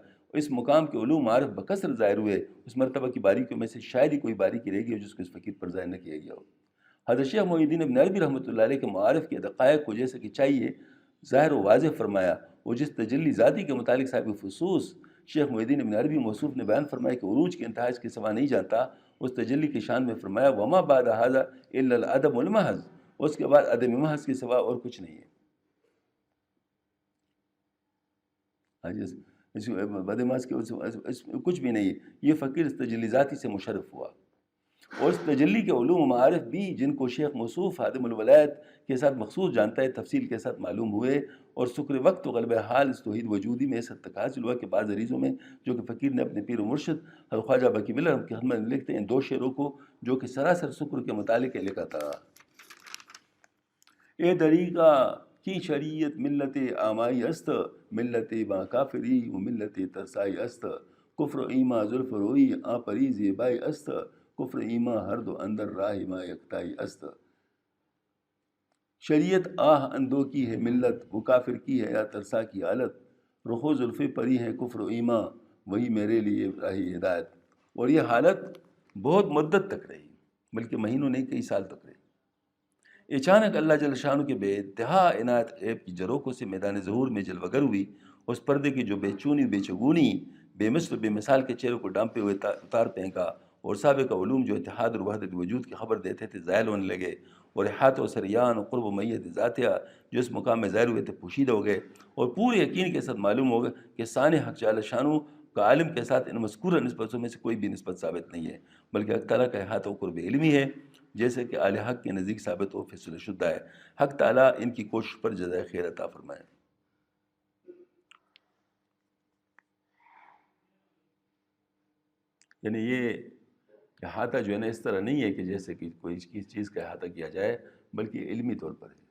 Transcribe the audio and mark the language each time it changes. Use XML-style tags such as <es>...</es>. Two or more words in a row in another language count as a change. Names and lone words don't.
<ur>اس مقام کے علوم معارف بکثرت ظاہر ہوئے. اس مرتبہ کی باریکیوں میں سے شاید ہی کوئی باریکی رہ گئی ہو جس کو اس فقیر پر ظاہر نہ کیا گیا ہو. حضرت شیخ محی الدین ابن عربی رحمۃ اللہ علیہ کے معارف کے دقائق کو جیسے کہ چاہیے ظاہر و واضح فرمایا، اور جس تجلی ذاتی کے متعلق صاحب خصوص شیخ محی الدین ابن عربی موصوف نے بیان فرمایا کہ عروج کے انتہا اس کے سوا نہیں جانتا، اس تجلی کی شان میں فرمایا</ur> <ar>وما بعد ھذا الا العدم المحض،</ar> <ur>اس کے بعد عدم محض کے سوا اور کچھ نہیں ہے. بد محض کے کچھ بھی نہیں ہے. یہ فقیر اس تجلی ذاتی سے مشرف ہوا، اور اس تجلی کے علوم و معارف بھی جن کو شیخ موصوف خادم الولایت کے ساتھ مخصوص جانتا ہے تفصیل کے ساتھ معلوم ہوئے، اور سکر وقت و غلبہ حال اس توحید وجودی میں اس حد تک حاصل ہوا کہ بعض عریضوں میں جو کہ فقیر نے اپنے پیر و مرشد حضرت خواجہ باقی باللہ کی خدمت میں لکھتے ہیں ان 2 شعروں کو جو کہ سراسر سکر کے متعلق لکھا تھا.</ur> <fa>اے دریغہ کی شریعت ملت آمائی است، ملت با کافری و ملت ترسائی است، کفر و ایما زلف روئی آ پری زیبائی است، کفر ایما ہر دو اندر راہ ما یکتائی است.</fa> <ur>شریعت آہ اندو کی ہے ملت، وہ کافر کی ہے یا ترسا کی حالت، رخو زلف پری ہے کفر و ایما وہی میرے لیے راہ ہدایت. اور یہ حالت بہت مدت تک رہی، بلکہ مہینوں نہیں کئی سال تک رہی. اچانک اللہ جل شانہ کے بے انتہا عنایت غیب کی جروکوں سے میدان ظہور میں جلوگر ہوئی. اس پردے کی جو بے چونی بے چگونی بے مثل بے مثال کے چہروں کو ڈانپے ہوئے اتار پھینکا، اور سابقہ علوم جو اتحاد اور وحدت وجود کی خبر دیتے تھے زائل ہونے لگے، اور احاطہ و سریان و قرب و میت ذاتیہ جو اس مقام میں ظاہر ہوئے تھے پوشیدہ ہو گئے، اور پورے یقین کے ساتھ معلوم ہو گئے کہ ثانی حق جل شانہ کا عالم کے ساتھ ان مذکورہ نسبتوں میں سے کوئی بھی نسبت ثابت نہیں ہے، بلکہ حق تعالیٰ کا احاطہ و قرب علمی ہے، جیسے کہ اہل حق کے نزدیک ثابت و فیصلہ شدہ ہے. حق تعالیٰ ان کی کوشش پر جزائے خیر عطا فرمائے. یعنی یہ احاطہ جو ہے نا اس طرح نہیں ہے کہ جیسے کہ کوئی کسی چیز کا احاطہ کیا جائے، بلکہ علمی طور پر ہے.</ur>